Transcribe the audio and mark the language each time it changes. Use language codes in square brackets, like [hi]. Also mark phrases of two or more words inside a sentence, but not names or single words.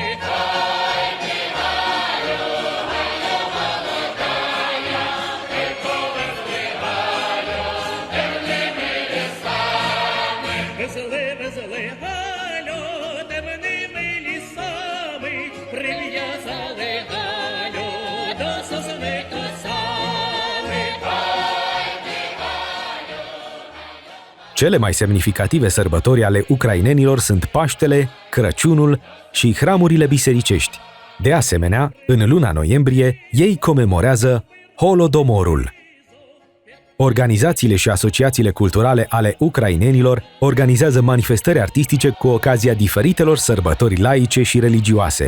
[uk] Ай, ти, Галю, Галю молодая, та й повезли Галю темними лісами. Везли Галю темними лісами, прив'язали Галю до сосни косами. [ro] Cele mai semnificative sărbători ale ucrainenilor sunt Paștele, Crăciunul și hramurile bisericești. De asemenea, în luna noiembrie, ei comemorează Holodomorul. Organizațiile și asociațiile culturale ale ucrainenilor organizează manifestări artistice cu ocazia diferitelor sărbători laice și religioase.